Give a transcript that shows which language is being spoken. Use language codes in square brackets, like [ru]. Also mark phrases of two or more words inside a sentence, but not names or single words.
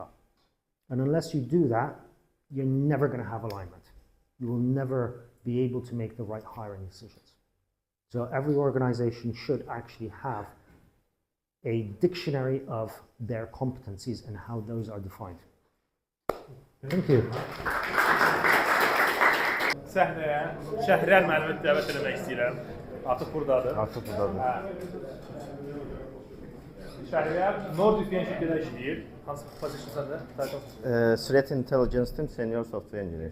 [en] And unless you do that, you're never going to have alignment. You will never be able to make the right hiring decisions. So every organization should actually have a dictionary of their competencies and how those are defined. Thank you. [az] Səhnəyə Şəhriyar müəllimi dəvət etmək istəyirəm. Artıq buradadır. Artıq buradadır. Şəhriyar NordVPN şirkətində işləyir. Hansı pozisiyondadır? [en] Threat Intelligence Team Senior Software Engineer.